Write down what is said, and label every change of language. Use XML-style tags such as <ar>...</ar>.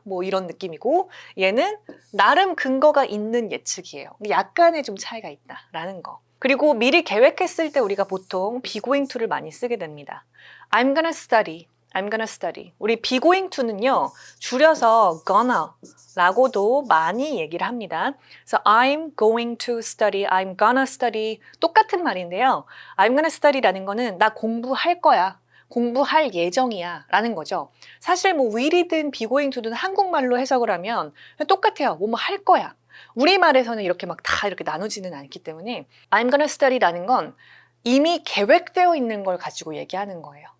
<ko>뭐 이런 느낌이고 얘는 나름 근거가 있는 예측이에요. 약간의 좀 차이가 있다라는 거. 그리고 미리 계획했을 때 우리가 보통 be going to를 많이 쓰게 됩니다.</ko> <en>I'm gonna study. I'm gonna study.</en> <ko>우리 be going to는요, 줄여서 gonna 라고도 많이 얘기를 합니다. 그래서</ko> <en>I'm going to study, I'm gonna study</en> <ko>똑같은 말인데요.</ko> <en>I'm gonna study</en> <ko>라는 거는 나 공부할 거야. 공부할 예정이야 라는 거죠. 사실 뭐 will이든 be going to든 한국말로 해석을 하면 똑같아요. 뭐 할 거야. 우리말에서는 이렇게 막 다 이렇게 나누지는 않기 때문에</ko> <en>I'm gonna study</en> <ko>라는 건 이미 계획되어 있는 걸 가지고 얘기하는 거예요.</ko>